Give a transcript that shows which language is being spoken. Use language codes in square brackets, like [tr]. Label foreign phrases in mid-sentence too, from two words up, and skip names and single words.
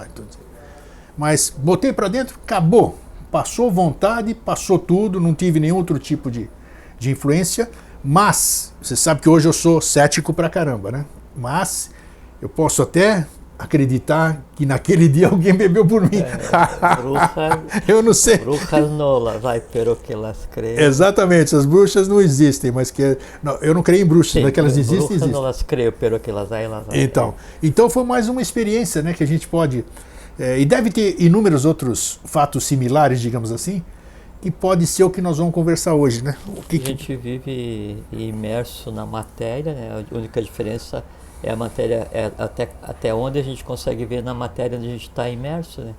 [pt] Então, mas botei para dentro, acabou. Passou vontade, passou tudo, não tive nenhum outro tipo de influência. Mas, você sabe que hoje eu sou cético pra caramba, né? Mas eu posso até acreditar que naquele dia alguém bebeu por mim. Eu não sei. [es] Brujas no las hay, pero que las creo. [pt] Exatamente, as bruxas não existem, mas que não, eu não creio em bruxas, Sim, mas que elas existem, [es] brujas [pt] existem. [es] no las creo, pero que las hay, las hay. [pt] Então foi mais uma experiência, né, que a gente pode e deve ter inúmeros outros fatos similares, digamos assim, que pode ser o que nós vamos conversar hoje, né? A gente vive imerso na matéria, né? A única diferença é a matéria, até onde a gente consegue ver na matéria onde a gente está imerso, né?